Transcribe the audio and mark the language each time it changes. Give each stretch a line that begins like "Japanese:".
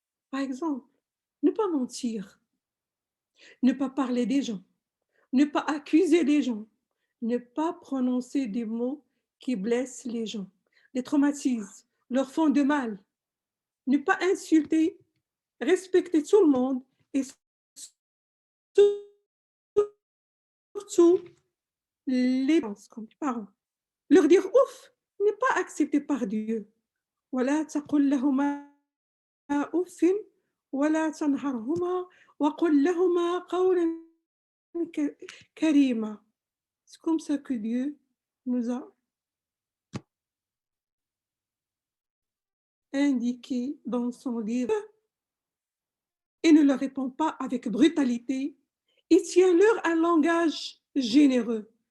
French: Par exemple, ne pas mentir, ne pas parler des gens, ne pas accuser les gens, ne pas prononcer des mots qui blessent les gens, les traumatisent, leur font de mal, ne pas insulter, respecter tout le monde et surtout les parents. Leur dire ouf n'est pas accepté par Dieu.
Arabic: ولا تقل لهما أف ولا تنهرهما وقل لهما قولا كريما.
French: C'est comme ça que Dieu nous a indiqué dans son livre et ne leur répond pas avec brutalité et tiens-leur un langage généreux.